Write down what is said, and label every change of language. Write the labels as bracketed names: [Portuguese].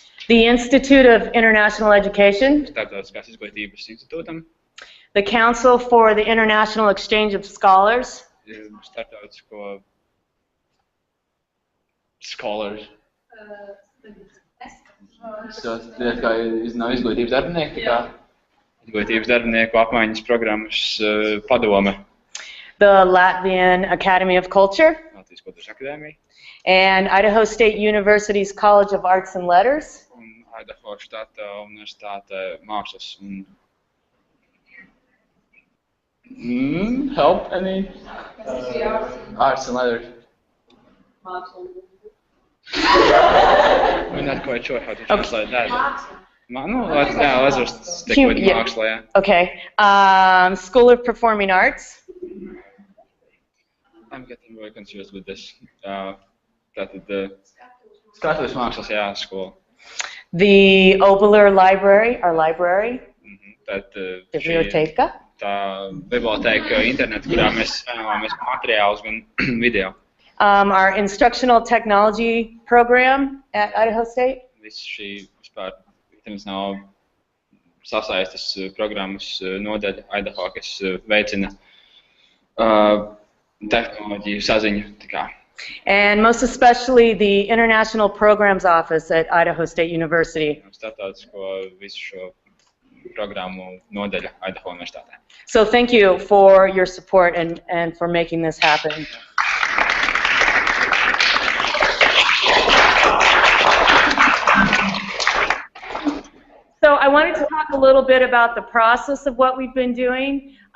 [English] the Institute of International Education, [Latvian] Starptautiskās izglītības institūtam, [English] the Council for the International Exchange of Scholars, [Latvian] starptautisko scholars. Tas kā nav izglītības darbinieki, tā kā izglītības darbinieku apmaiņas programmas padome. [English] the Latvian Academy of Culture, [Latvian] Latvijas kultūras akadēmija [English] and Idaho State University's College of Arts and Letters. [Latvian] un Idaho štata universitāte mākslas un [English] help any arts and letters. We're not quite sure how to translate that. Let's just stick with Yeah. [Latvian] māksla, yeah. [English] Okay. School of Performing Arts, I'm getting very confused with this. [Latvian] Tātad skatuves mākslas, jā, skola. [English] the Obeler Library, our library, [Latvian] Tad šī Biblioteka, tā biblioteka internet, kurā mēs saņemamies materiālus gan video. [English] our instructional technology program at Idaho State, [Latvian] Viss šī vispār internacionāla sasaistes programmas nodaļa Idaho, kas veicina tehnoloģiju saziņu. Tā kā. [English] and most especially the International Programs Office at Idaho State University. [Latvian] Starptautisko visu šo programmu nodaļa Idaho universitātē. [English] So thank you for your support and for making this happen. So I wanted to talk a little bit about the process of what we've been doing.